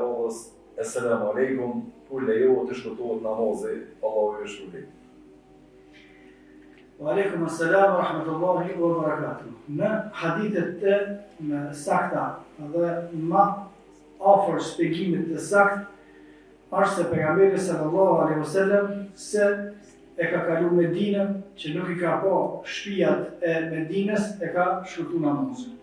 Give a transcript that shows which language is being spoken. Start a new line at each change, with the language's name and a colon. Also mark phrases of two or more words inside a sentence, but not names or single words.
Albanian: radhës,
Arabic: السلام عليكم,
Albanian: kur lejohet të shkurtohet namazi, Allahu ju shpërblet.
Arabic: وعليكم السلام ورحمة الله وبركاته.
Albanian: Në hadithet të sakta dhe më afër shpjegimit të sakt është se pejgamberi
Arabic: صلى الله عليه وسلم
Albanian: se e ka kalu Medinën, që nuk i ka pa shtëpiat e Medinës, e ka shkurtuar namazin.